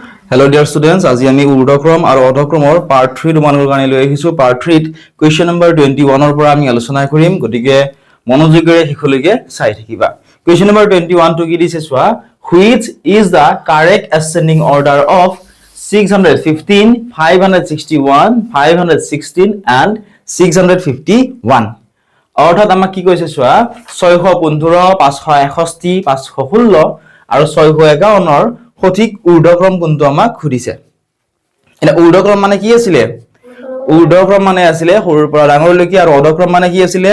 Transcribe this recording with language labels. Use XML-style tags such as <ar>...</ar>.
<en>Hello dear students,</en> <as>আজি আমি ঊৰ্ধ্বক্ৰম আৰু অধক্ৰমৰ পাৰ্ট 3 তোমালোকৰ কাৰণে লৈ আহিছো। পাৰ্ট 3 ত কোৱেশ্চন নম্বৰ 21 ৰ পৰা আমি আলোচনা কৰিম, গতিকে মনোযোগেৰে শিখলৈকে চাই থাকিবা। কোৱেশ্চন নম্বৰ 21 টো কি দিছে চোৱা,</as> <en>which is the correct ascending order of 615, 561, 516 and 651?</en> <as>অৰ্থাৎ আমাক কি কৈছে চোৱা, 615, 561, 516 আৰু 651 ৰ সঠিক ঊৰ্ধ্বক্ৰম কোনটো আমাক খুদিছে। এটা ঊৰ্ধ্বক্ৰম মানে কি আছিল? ঊৰ্ধ্বক্ৰম মানে আছিল সৰুৰ পৰা ডাঙৰলৈকে, আৰু অধক্ৰম মানে কি আছিল?</as>